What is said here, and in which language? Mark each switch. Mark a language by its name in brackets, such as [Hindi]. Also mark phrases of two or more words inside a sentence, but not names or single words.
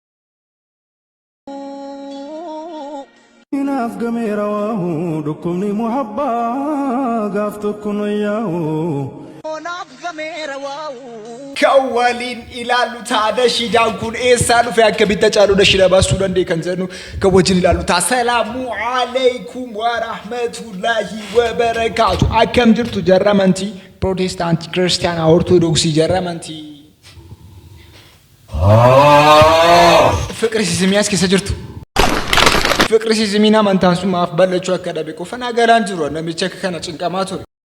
[Oromo] Inaaf gameera waahu dhukkubni muhabbaa gaaf tokko noyyaahu. Kawaliin ilaalu ta'a nashiidaan kun eessaa dhufe akkamitti Haacaaluu nashiidaa baasuu danda'e kan jedhu kan wajjin ilaalu ta'a. [Arabic] السلام عليكم ورحمة الله وبركاته. [Oromo] Akkam jirtu jarra amantii Protestaantii, Kiristaanaa, Ortodoksii jarra amantii. Fiqri siisimiyaas keessa jirtu. Fiqri siisimiin amantaan sun maaf bal'achuu akka dhabe qofa nagaraan jiru namicha kana cinqamaa ture.